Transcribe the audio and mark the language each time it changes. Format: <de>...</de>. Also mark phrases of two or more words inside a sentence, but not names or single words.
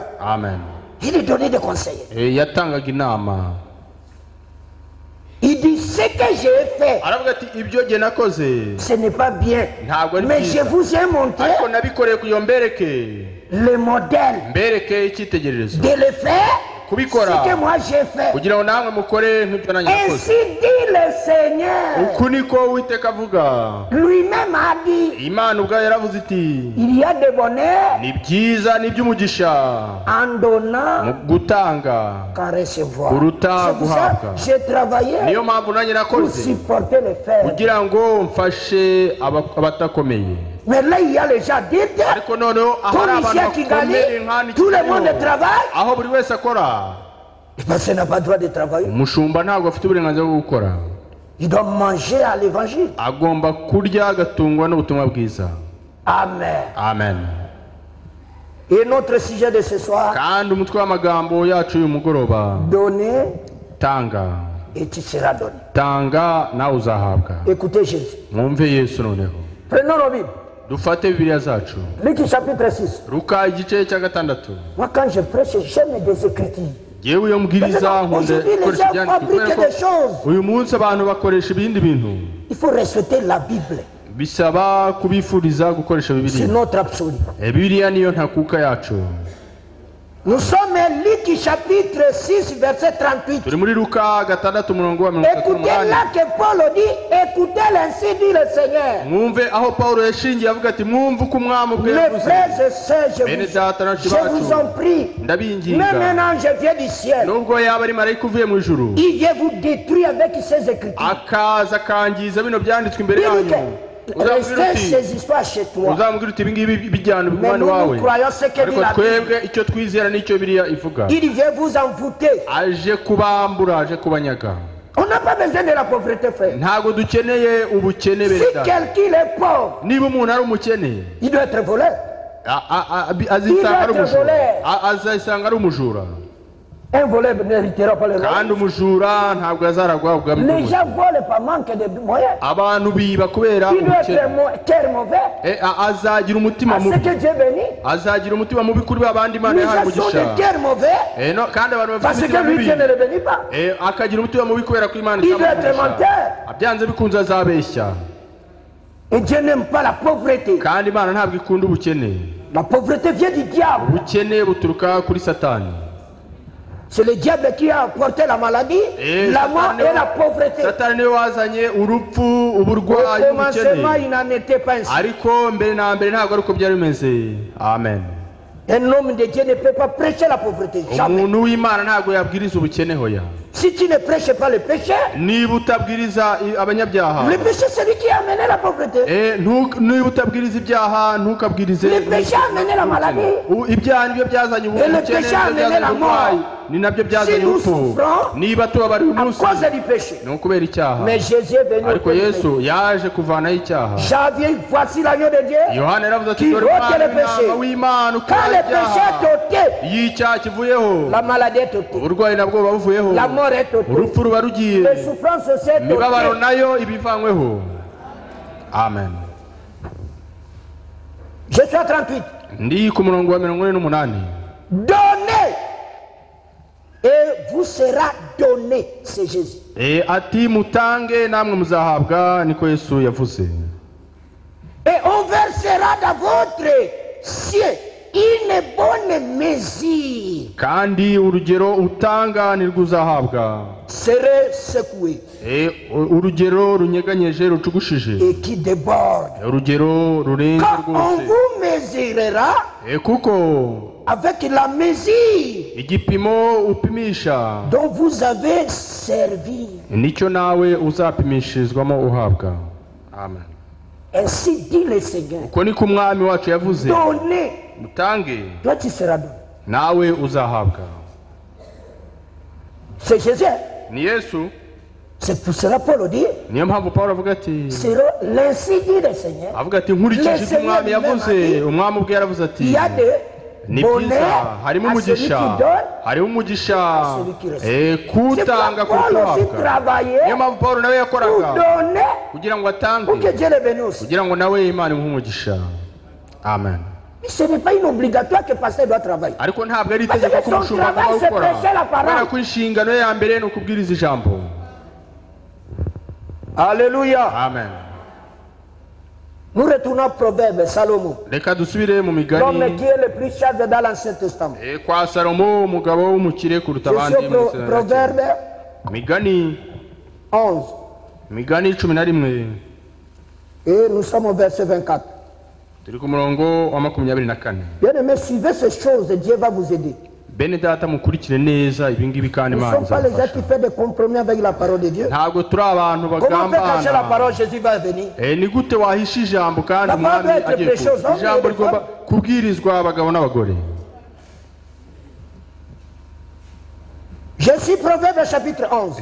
<fr>Amen. Il lui donnait des conseils.</fr> <rw>Yatangaga inama.</rw> <fr>Il dit, ce que j'ai fait,</fr> <rw>Aravuga ati, ibyo jye nakoze</rw> <fr>ce n'est pas bien.</fr> <rw>ntabwo ari</rw> <fr>Mais je</fr> <rw>byiza,</rw> <fr>vous ai montré</fr> <rw>ariko nabikoreye kugira ngo mbereke</rw> <fr>le modèle</fr> <rw>icyitegererezo</rw> <fr>de le faire,</fr> <rw>kubikora</rw> <fr>ce que moi j'ai fait.</fr> <rw>kugira ngo namwe mukore nk'ibyo nanjye</rw> <fr>Ainsi</fr> <rw>nakoze.</rw> <fr>dit le Seigneur.</fr> <rw>Uku niko Uwiteka avuga.</rw> <fr>Lui-même a dit,</fr> <rw>Imana ubwayo yaravuze iti,</rw> <fr>il y a de bonheur</fr> <rw>ni byiza n'iby'umugisha</rw> <fr>en donnant</fr> <rw>mu gutanga</rw> <fr>qu'en recevoir.</fr> <rw>kuruta</rw> <fr>C'est pour ça</fr> <rw>guhabwa.</rw> <fr>que j'ai travaillé</fr> <rw>Niyo mpamvu nanjye</rw> <fr>pour</fr> <rw>nakoze</rw> <fr>supporter les faibles.</fr> <rw>kugira ngo mfashe abatakomeye.</rw> <fr>Mais là, il y a les gens d'État,</fr> <rw>Ariko noneho aho ari</rw> <fr>comme ici à</fr> <rw>abantu</rw> <fr>Kigali,</fr> <rw>bakomeye nk'ahandi</rw> <fr>tout le Kigali, monde travaille.</fr> <rw>aho buri wese akora,</rw> <fr>Le pasteur n'a pas le droit de travailler.</fr> <rw>umushumba ntabwo afite uburenganzira bwo gukora.</rw> <fr>Il doit manger à l'évangile.</fr> <rw>Agomba kurya agatungwa n'ubutumwa bwiza. Amen. Amen.</rw> <fr>Et notre sujet de ce soir,</fr> <rw>Kandi umutwe w'amagambo yacu uyu mugoroba,</rw> <fr>donner</fr> <rw>tanga.</rw> <fr>et tu seras donné.</fr> <rw>Tanga nawe uzahabwa.</rw> <fr>Écoutez Jésus.</fr> <rw>Mwumve Yesu noneho.</rw> <fr>Prenons nos Bibles.</fr> <rw>Dufate Bibiliya zacu.</rw> <fr>Luc chapitre 6.</fr> <rw>Luka igice cya 6.</rw> <fr>Moi, quand je prêche, j'aime des écritures.</fr> <rw>Yewe iyo mbwiriza nkunda</rw> <fr>Aujourd'hui, les</fr> <rw>gukoresha</rw> <fr>gens</fr> <rw>ibyanditswe</rw> <fr>fabriquent</fr> <rw>kubera ko</rw> <fr>des choses.</fr> <rw>uyu munsi abantu bakoresha ibindi bintu.</rw> <fr>Il faut respecter la Bible.</fr> <rw>Bisaba kubifuriza gukoresha</rw> <fr>C'est</fr> <rw>Bibiliya.</rw> <fr>notre absolu.</fr> <rw>Bibiliya niyo ntakuka yacu.</rw> <fr>Nous sommes à Luc chapitre 6, verset 38.</fr> <rw>Turi muri Luka 6 umurongo wa</rw> <fr>Écoutez</fr> <rw>38.</rw> <fr>là que Paul dit, écoutez l'ainsi dit le Seigneur.</fr> <rw>Mwumve aho Paulo yashingiye avuga ati mwumve uko umwami ubwe</rw> <fr>Mes</fr> <rw>yavuze.</rw> <fr>frères et sœurs,</fr> <rw>Bene data na</rw> <fr>je vous en prie.</fr> <rw>ndabinginga.</rw> <fr>Même un ange vient du ciel.</fr> <rw>Nubwo yaba ari marayika uvuye mu ijuru,</rw> <fr>Il vient vous détruire avec ses écritures.</fr> <rw>akaza akangiza bino byanditswe imbere</rw> <fr>Il dit</fr> <rw>yanyu.</rw> <fr>que</fr> <rw>Uzamubwira</rw> <fr>restez</fr> <rw>uti,</rw> <fr>ces histoires chez toi.</fr> <rw>uzamubwira uti ibingibi bijyana</rw> <fr>Mais</fr> <rw>ubugumane</rw> <fr>nous,</fr> <rw>wawe.</rw> <fr>nous croyons ce que dit</fr> <rw>Ariko</rw> <fr>la Bible.</fr> <rw>twebwe icyo twizera n'icyo Bibiliya ivuga.</rw> <fr>Il vient vous envoûter.</fr> <rw>Aje kubambura, aje kubanyaga.</rw> <fr>On n'a pas besoin de la pauvreté, frère.</fr> <rw>Ntabwo dukeneye ubukene</rw> <fr>Si</fr> <rw>bene data.</rw> <fr>quelqu'un est pauvre,</fr> <rw>Niba umuntu ari umukene,</rw> <fr>il doit être voleur.</fr> <rw>azisanga ari</rw> <fr>Il va être</fr> <rw>umujura.</rw> <fr>volé.</fr> <rw>Azisanga ari umujura.</rw> <fr>Un voleur n'héritera pas le</fr> <rw>Kandi</rw> <fr>royaume.</fr> <rw>umujura ntabwo azaragwa ubwami</rw> <fr>Les</fr> <rw>bw'umujura.</rw> <fr>gens volent par manque de moyens.</fr> <rw>Abantu biba kubera</rw> <fr>Il doit être</fr> <rw>ubukene.</rw> <fr>cœur mauvais.</fr> <rw>Azagira umutima</rw> <fr>À ce</fr> <rw>mubi.</rw> <fr>que Dieu bénit.</fr> <rw>Azagira umutima mubi kuri abandi Imana</rw> <fr>Nous</fr> <rw>yahaye</rw> <fr>avons</fr> <rw>umugisha.</rw> <fr>des cœurs mauvais.</fr> <rw>Kandi abantu</rw> <fr>Parce</fr> <rw>bafite</rw> <fr>que</fr> <rw>imitima</rw> <fr>lui,</fr> <rw>mibi,</rw> <fr>Dieu ne le bénit pas.</fr> <rw>akagira umutima mubi kubera ko Imana</rw> <fr>Il doit être</fr> <rw>itamugisha.</rw> <fr>menteur.</fr> <rw>Byanze bikunze azabeshya.</rw> <fr>Et Dieu n'aime pas la pauvreté.</fr> <rw>Kandi Imana ntabwo ikunda ubukene.</rw> <fr>La pauvreté vient du diable.</fr> <rw>Ubukene buturuka kuri Satani.</rw> <fr>C'est le diable qui a apporté la maladie, la mort et la pauvreté.</fr> <rw>Satani niwe wazanye urupfu, uburwayi,</rw> <fr>Au commencement,</fr> <rw>ubukene.</rw> <fr>il n'en était pas ainsi.</fr> <rw>Ariko mbere na mbere ntabwo ari uko byari bimeze. Amen.</rw> <fr>Un homme de Dieu ne peut pas prêcher la pauvreté. Jamais.</fr> <rw>Umuntu w'Imana ntabwo yabwiriza ubukene hoya.</rw> <fr>Si tu ne prêches pas le péché,</fr> <rw>Niba utabwiriza abanyabyaha,</rw> <fr>le péché c'est lui qui a amené la pauvreté.</fr> <rw>niba utabwiriza ibyaha ntukabwirize</rw> <fr>Le péché a amené la maladie.</fr> <rw>ibyaha nibyo byazanye</rw> <fr>Et le péché a amené la mort.</fr> <rw>ni nabyo</rw> <fr>Si</fr> <rw>byazanye</rw> <fr>nous</fr> <rw>urupfu.</rw> <fr>souffrons</fr> <rw>Niba tubabariwe</rw> <fr>à</fr> <rw>umunsi</rw> <fr>cause du péché.</fr> <rw>ni ukubera icyaha.</rw> <fr>Mais Jésus est venu.</fr> <rw>Ariko Yesu yaje kuvanaho icyaha.</rw> <fr>Janvier, voici l'agneau de Dieu.</fr> <rw>Yohana yaravuze ati</rw> <fr>Qui</fr> <rw>dore</rw> <fr>ôte</fr> <rw>umwana</rw> <fr>le péché.</fr> <rw>w'intama w'Imana</rw> <fr>Quand</fr> <rw>ukura</rw> <fr>le péché</fr> <rw>ibyaha.</rw> <fr>est ôté,</fr> <rw>Iyo icyaha kivuyeho,</rw> <fr>la maladie est ôtée.</fr> <rw>uburwayi nabwo buba buvuyeho,</rw> <fr>La mort est ôtée.</fr> <rw>urupfu ruba rugiye,</rw> <fr>Les souffrances aussi est</fr> <rw>imibabaro</rw> <fr>ôtée.</fr> <rw>nayo iba ivanyweho. Amen.</rw> <fr>Je suis à 38.</fr> <rw>Ndi ku murongo wa 48.</rw> <fr>Donnez et vous sera donné, c'est Jésus.</fr> <rw>Ati mutange namwe muzahabwa, niko Yesu yavuze.</rw> <fr>Et on versera dans votre ciel une bonne mesure.</fr> <rw>Kandi urugero utanga nirwo uzahabwa.</rw> <fr>Serez secoué.</fr> <rw>Urugero runyeganyeje rucugushije.</rw> <fr>Et qui déborde.</fr> <rw>Urugero rurenze</rw> <fr>Quand on</fr> <rw>rwose.</rw> <fr>vous mesurera</fr> <rw>Kuko</rw> <fr>avec la mesure</fr> <rw>igipimo upimisha</rw> <fr>dont vous avez servi.</fr> <rw>nicyo nawe uzapimishirizwamo uhabwa. Amen.</rw> <fr>Ainsi dit le Seigneur.</fr> <rw>Uko niko umwami wacu yavuze.</rw> <fr>Donnez.</fr> <rw>Mutange</rw> <fr>Toi tu seras donné.</fr> <rw>nawe uzahabwa.</rw> <fr>C'est Jésus.</fr> <rw>Ni Yesu.</rw> <fr>C'est pour cela Paul dit.</fr> <rw>Niyo mpamvu Pawulo avuga ati,</rw> <fr>C'est l'ainsi dit le Seigneur.</fr> <rw>avuga ati nkurikije ibyo umwami yavuze. Umwami ubwe yaravuze ati,</rw> <fr>Il y a des</fr> <rw>ni byiza, harimo umugisha, harimo umugisha kutanga kuruhabwa. Niyo mpamvu Pawulo nawe yakoraga kugira ngo atange, kugira ngo nawe Imana imuhe umugisha. Amen.</rw> <fr>Ce n'est pas une obligatoire que le pasteur doit travailler.</fr> <rw>Ariko ntabwo ari itegeko ko umushumba agomba gukora, kubera ko inshingano ye ya mbere ni ukubwiriza ijambo. Alléluia. Amen.</rw> <fr>Nous retournons au proverbe Salomon.</fr> <rw>Reka dusubire mu migani.</rw> <fr>L'homme qui est le plus cher dans l'Ancien Testament.</fr> <rw>Kwa Salomo, umugabo w'umukire kuruta abandi mu</rw> <fr>proverbe</fr> <rw>Migani 11. Migani 11.</rw> <fr>Et nous sommes au verset 24.</fr> <rw>Turi ku murongo wa 24.</rw> <fr>Bien aimé, suivez ces choses et Dieu va vous aider.</fr> <rw>Bene data mukurikire neza ibingibi kandi</rw> <fr>Nous ne</fr> <rw>Imana</rw> <fr>sommes pas les gens qui font des compromis avec la parole de Dieu.</fr> <rw>ntabwo turi abantu</rw> <fr>Comment on peut cacher la</fr> <rw>bagambana.</rw> <fr>parole? Jésus va venir.</fr> <rw>Ni gute wahisha ijambo kandi</rw> <fr>La</fr> <rw>umwami</rw> <fr>parole doit être</fr> <rw>agiye</rw> <fr>prêchée aux hommes</fr> <rw>ijambo</rw> <fr>et aux</fr> <rw>rigomba kubwirizwa abagabo n'abagore.</rw> <fr>Je suis Proverbe chapitre 11.</fr>